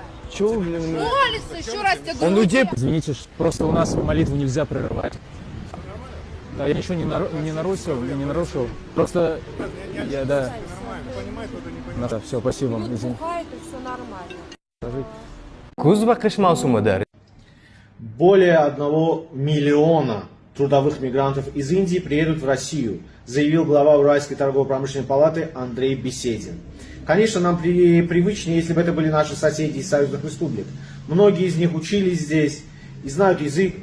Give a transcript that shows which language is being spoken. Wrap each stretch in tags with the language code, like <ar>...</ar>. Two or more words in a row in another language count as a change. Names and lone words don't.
<ru>Че вы, блин? Молится, еще раз тебе Он говорю. людей... Извините, просто у нас молитву нельзя прерывать. Да, я ничего не нарушил. Просто я, да. Да, все, спасибо вам. Извините. Все нормально.</ru> <uz>Kuz va qish mavsumida</uz> <ru>Более 1 миллиона трудовых мигрантов из Индии приедут в Россию, заявил глава Уральской торгово-промышленной палаты Андрей Беседин. Конечно, нам привычнее, если бы это были наши соседи из союзных республик. Многие из них учились здесь и знают язык.</ru>